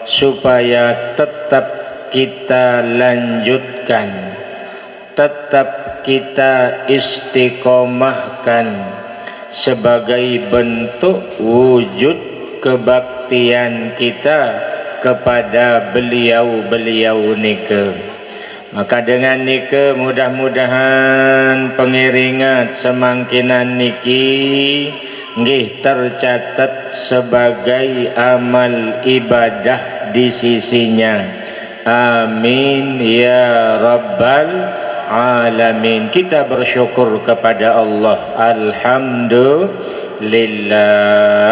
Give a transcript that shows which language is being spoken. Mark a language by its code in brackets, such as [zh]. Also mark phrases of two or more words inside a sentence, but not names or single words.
[id] supaya tetap kita lanjutkan, tetap kita istiqomahkan sebagai bentuk wujud kebaktian kita kepada beliau-beliau nika. Maka dengan nika mudah-mudahan pengiringat [sas] semangkinan niki nggih [id] tercatat sebagai amal ibadah di sisinya. [ar] آمين يا رب العالمين. [id] Kita bersyukur kepada Allah. Alhamdulillah.